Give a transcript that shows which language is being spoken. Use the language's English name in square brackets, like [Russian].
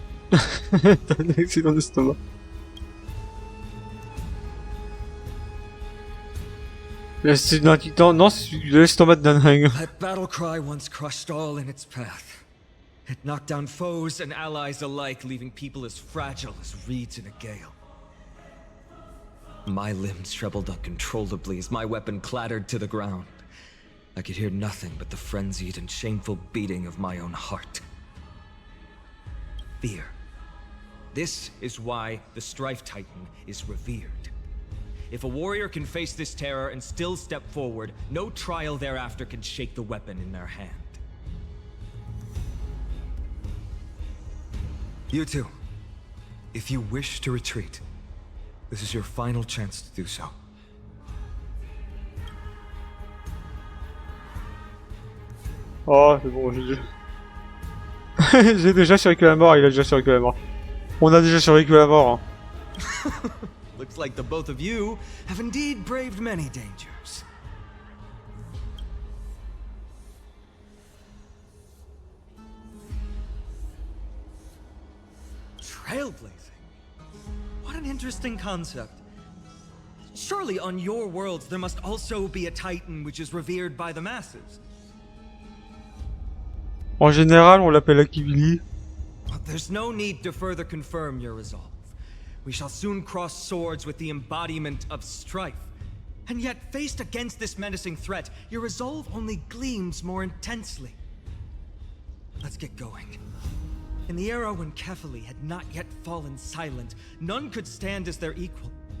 [French] T'as un accident d'estomac. L'accident d'un titan, non, c'est l'estomac d'un dingue. [English] That battle cry once crushed all in its path. It knocked down foes and allies alike, leaving people as fragile as reeds in a gale. My limbs trembled uncontrollably as my weapon clattered to the ground. I could hear nothing but the frenzied and shameful beating of my own heart. Fear. This is why the Strife Titan is revered. If a warrior can face this terror and still step forward, no trial thereafter can shake the weapon in their hand. You two, if you wish to retreat, this is your final chance to do so. [French] Oh, c'est bon, j'ai déjà survécu à la mort, il a déjà survécu à la mort. On a déjà survécu à la mort. Hein. [English] Looks like the both of you have indeed braved many dangers. Trailblazing? What an interesting concept. Surely on your worlds there must also be a titan which is revered by the masses. [French] En général, on l'appelle Akibili. [English] There's no need to further confirm your resolve. We shall soon cross swords with the embodiment of strife. And yet, faced against this menacing threat, your resolve only gleams more intensely. Let's get going. In the era when Kefali had not yet fallen silent, none could stand as their equal.